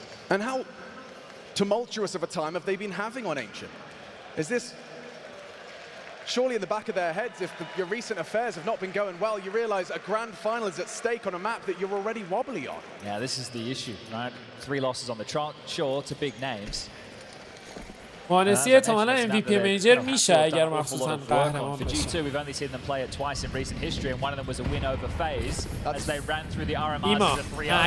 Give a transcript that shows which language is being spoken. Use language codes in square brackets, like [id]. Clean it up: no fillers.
[en] And how tumultuous of a time have they been having on Ancient? Is this surely in the back of their heads, if your recent affairs have not been going well, you realize a grand final is at stake on a map that you're already wobbly on. Yeah, this is the issue, right? 3 losses on the trot, sure, to big names. [fa] مانسی احتمالا MVP میجر میشه اگر مخصوصا قهرمان بشه. [en] For G2, we've only seen them play it twice in recent history, and one of them was a win over FaZe as they ran through the RMRs as a 3-0.